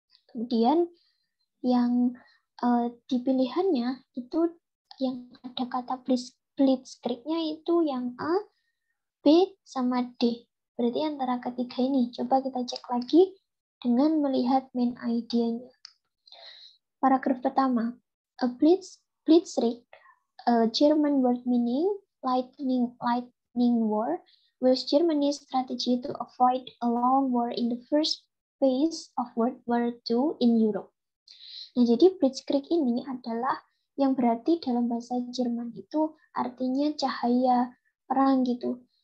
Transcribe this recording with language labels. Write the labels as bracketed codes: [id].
[id] Kemudian yang di pilihannya itu yang ada kata blitzkrieg-nya itu yang A, B, sama D. Berarti antara ketiga ini. Coba kita cek lagi dengan melihat main idea-nya. Paragraf pertama. [en] A blitzkrieg, a German word meaning lightning war, was Germany's strategy to avoid a long war in the first phase of World War II in Europe. [id] Nah, jadi blitzkrieg ini adalah yang berarti dalam bahasa Jerman itu artinya cahaya perang gitu.